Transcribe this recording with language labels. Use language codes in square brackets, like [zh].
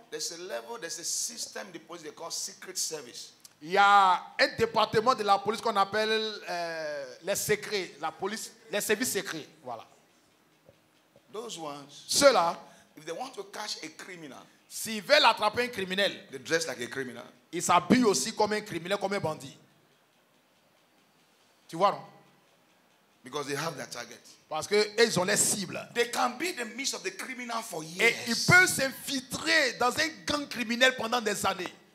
[en] there's a level, there's a system in the police they call secret service. [fr] il y a un département de la police qu'on appelle les secrets, la police, les services secrets. Voilà. [en] Those ones, [fr] Ceux-là, [en] if they want to catch a criminal, [fr] s'ils veulent attraper un criminel, [en] they dress like a criminal. [fr] ils s'habillent aussi comme un criminel, comme un bandit. Tu vois, non? [en] Because they have their target. [fr] Parce qu'ils ont les cibles. [en] They can be the midst of the criminal for years. [fr] Et ils peuvent s'infiltrer dans un gang criminel pendant des années.